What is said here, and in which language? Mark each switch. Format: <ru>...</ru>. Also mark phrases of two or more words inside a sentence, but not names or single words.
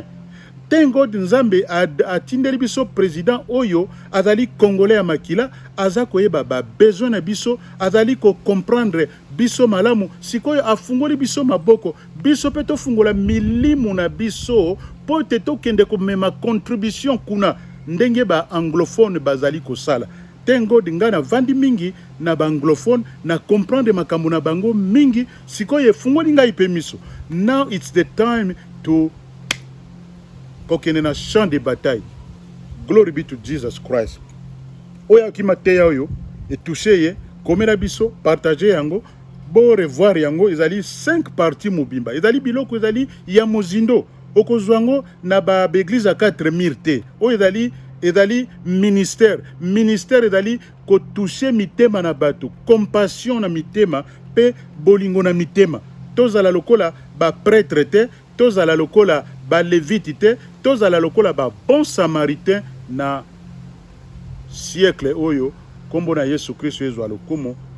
<ln>Tengo nzambe atindeli biso président oyo azali congolais ya makila aza koyeba ba besoin na biso azali ko comprendre biso malamu sikoyo afungoli biso maboko biso pe tofungola milimu na biso po te tokende komema contribution kuna ndenge ba anglophone bazali kosala. Tengo dinga na vandi mingi na ba anglophone na comprendre makambo na bango mingi sikoyo efungoli ngai pe miso.</ln> <en>Now it's the time to</en> <ln>kokene na</ln> <fr>champ de bataille.</fr> <en>Glory be to Jesus Christ.</en> <ln>Oya kimateya oyo etouché ye komela biso partager yango bo revoir yango ezali 5 parties mobimba ezali biloko ezali ya mozindo okozwango na ba</ln> <fr>église à</fr> <ln>4000 te o ezali ministère ezali ko toucher mitema na bato compassion na mitema pe bolingo na mitema tozala lokola ba prêtre te tozala lokola ba lévite te tozala lokola ba</ln> <fr>bon samaritain</fr> <ln>na siècle oyo kombo na Yesu Kristo ezwa lokumu.</ln>